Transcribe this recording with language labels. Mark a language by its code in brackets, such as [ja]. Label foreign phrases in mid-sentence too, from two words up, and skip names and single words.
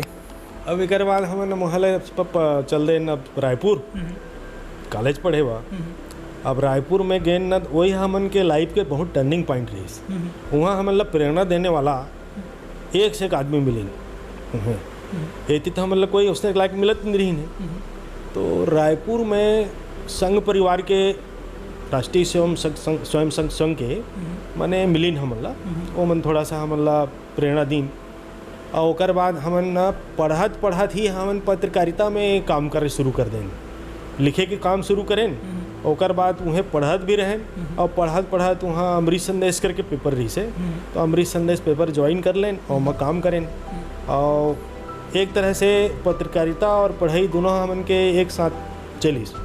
[hne] अब एक बाद हमन मोहल्ले चल दे न रायपुर कॉलेज पढ़े बा, अब रायपुर में गए न वही हमन के लाइफ के बहुत [en] turning point [hne] रही, वहाँ हमन ला प्रेरणा देने वाला एक से एक आदमी मिले, एती तो हमन ला कोई उसने लायक मिलत नहीं रही ने, तो रायपुर में संघ परिवार के राष्ट्रीय स्वयं संघ के माने मिलीन हमन ला, वो मन थोड़ा सा हमन ला प्रेरणा दीन, और ओकर बाद हमन पढ़त ही हमन पत्रकारिता में काम करे शुरू कर दें, लिखे के काम शुरू करें, ओकर बाद उन्हें पढ़त भी रहें और पढ़त वहाँ अमृत संदेश करके पेपर रही से, तो अमृत संदेश पेपर ज्वाइन कर लें और वहाँ काम करें, और एक तरह से पत्रकारिता और पढ़ाई दोनों हमन के एक साथ चली।